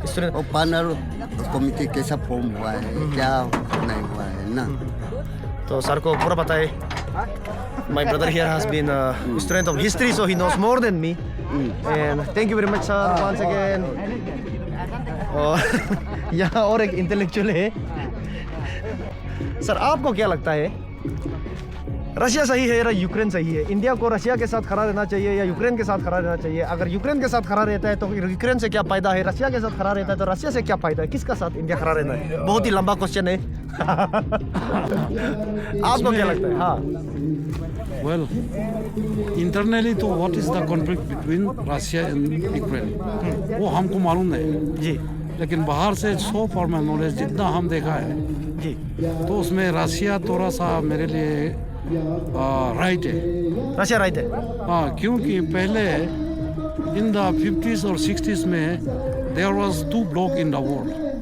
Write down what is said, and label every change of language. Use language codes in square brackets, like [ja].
[hi] और पानारो कमिटी कैसा फॉर्म हुआ है, क्या नहीं हुआ है ना, तो सर को पूरा पता है। [en] My brother here has been a student of history, so he knows more than me. And thank you very much, sir, once again. [hi] और यहाँ और एक इंटेलेक्चुअल है। सर, आपको क्या लगता है, रशिया सही है या यूक्रेन सही है? इंडिया को रशिया के साथ खड़ा रहना चाहिए या यूक्रेन के साथ खड़ा रहना चाहिए? अगर यूक्रेन के साथ खड़ा रहता है तो यूक्रेन से क्या फायदा है? रशिया के साथ खड़ा रहता है तो रशिया से क्या फायदा है? किसका साथ इंडिया खड़ा रहना है? बहुत ही लंबा क्वेश्चन है। आपको क्या लगता है? हाँ, [en] Well, internally तो what is the conflict between Russia and Ukraine? [hi] वो हमको मालूम नहीं, जी लेकिन बाहर से सो फॉर्मल नॉलेज जितना हम देखा है जी तो उसमें रशिया थोड़ा सा मेरे लिए राइट है। रशिया राइट है। हाँ, क्योंकि पहले [en] In the 50s और 60s में there was two block in the world.